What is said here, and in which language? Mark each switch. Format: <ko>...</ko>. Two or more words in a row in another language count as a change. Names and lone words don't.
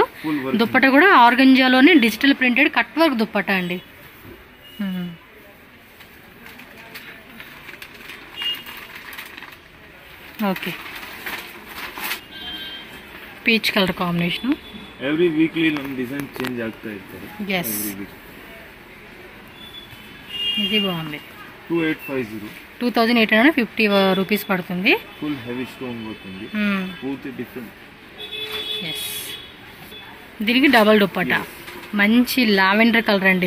<te>దుప్పట కూడా ఆర్గంజాలోనే</te> <en>digital printed cut work</en> <te>దుప్పట అండి. ఓకే,</te> <en>peach colour combination. every weekly</en> <kn>ನಮ್ಮ</kn> <en>design change</en> <kn>ಆಗ್ತಾ ಇರ್ತಾರೆ.</kn> <te>yes, ఇది బాగుంది. 2,850 రూపీస్ పడుతుంది.</te> <en>full heavy stone</en> <te>వస్తుంది, పూర్తి డిఫరెంట్. yes, దీనికి డబల్ దుప్పటా, మంచి</te> <en>lavender colour</en> <te>అండి.</te>